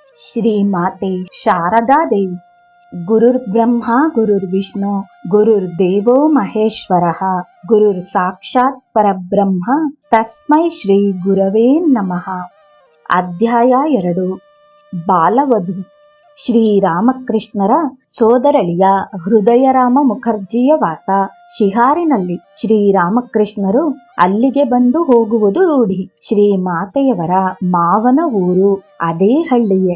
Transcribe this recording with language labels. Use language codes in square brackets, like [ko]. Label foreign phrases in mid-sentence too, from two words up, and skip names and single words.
[kn] ಶ್ರೀ ಮಾತೆ ಶಾರದಾ ದೇವಿ. [sa] गुरुर् ब्रह्म गुरुर् विष्णु गुरुर् देवो महेश्वरः गुरुर् साक्षात् परब्रह्म तस्मै श्री गुरवे नमः. [kn] ಅಧ್ಯಾಯ 2. ಬಾಲವಧು. ಶ್ರೀರಾಮಕೃಷ್ಣರ ಸೋದರಳಿಯ ಹೃದಯರಾಮ ಮುಖರ್ಜಿಯ ವಾಸ ಶಿಹಾರಿನಲ್ಲಿ. ಶ್ರೀರಾಮಕೃಷ್ಣರು ಅಲ್ಲಿಗೆ ಬಂದು ಹೋಗುವುದು ರೂಢಿ. ಶ್ರೀಮಾತೆಯವರ ಮಾವನ ಊರು ಅದೇ ಹಳ್ಳಿಯೇ.